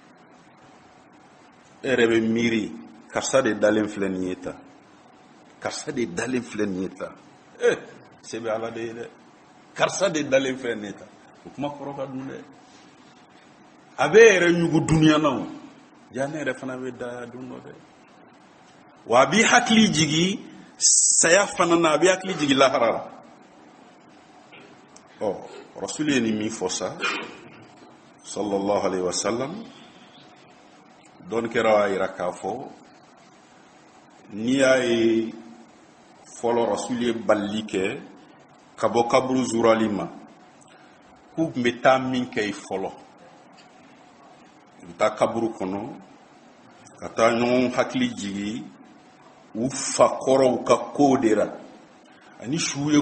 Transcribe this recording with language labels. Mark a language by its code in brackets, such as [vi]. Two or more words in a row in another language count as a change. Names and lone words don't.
[bm] e yɛrɛ bɛ miiri karisa de dalen filɛ nin ye tan karisa de dalen filɛ nin ye tan se bɛ ala de ye dɛ karisa de dalen filɛ nin ye tan o kuma kɔrɔ ka dun dɛ a bɛ yɛrɛ ɲugu duniya na o ja ne yɛrɛ fana bɛ da don dɔ dɛ wa a b'i hakili jigin saya fana na a b'i hakili jigin lahara la rasul ye nin min fɔ sa [ar] صلى الله عليه وسلم [bm] dɔnnikɛlaw y'a jira k'a fɔ n'i y'a ye fɔlɔ rasuli ye balili kɛ ka bɔ kaburu zurali ma k'u tun bɛ taa min kɛ ye fɔlɔ u bɛ taa kaburu kɔnɔ ka taa ɲɔgɔn hakili jigi u fa kɔrɔw ka kow de la ani su ye